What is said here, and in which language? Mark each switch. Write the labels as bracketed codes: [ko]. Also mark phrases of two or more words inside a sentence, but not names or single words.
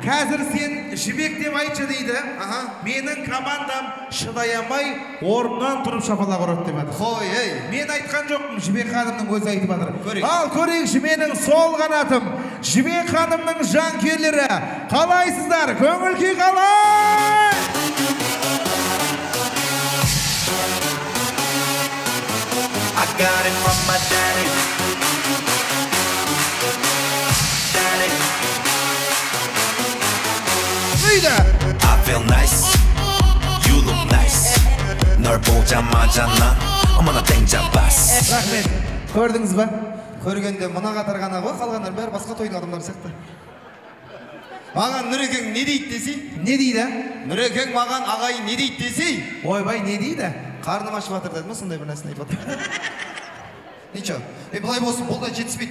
[kk] қазір сен жібек деп айтшы дейді. Менің командам шыдай алмай орнынан тұрып шапалақ ұрады деп жатыр. Қой, ей. Мен айтқан жоқпын, Жібек ханымның өзі айтып жатыр. Ал көрейікші менің сол қанатым, Жібек ханымның жанкүйерлері. Қалайсыздар? Көңіл күй қалай? [en] I got it from my daddy. Daddy. I feel nice. You look nice. [ko] 널 보자마자 난 어머나 땡잡았어. [kk] Рахмет. Көрдіңіз ба? Көргенде мына қатар ғана ғой, қалғандар бәрі басқа тойдың адамдары сияқты. Маған Нұрекең не дейді десей? Не дейді? Нұрекең маған ағайын не дейді десей? Ойбай, не дейді? Қарным ашып жатыр деді ма, сондай бір нәрсені айтып жатыр. Ничо, былай болсын, бұл да жетіспейді.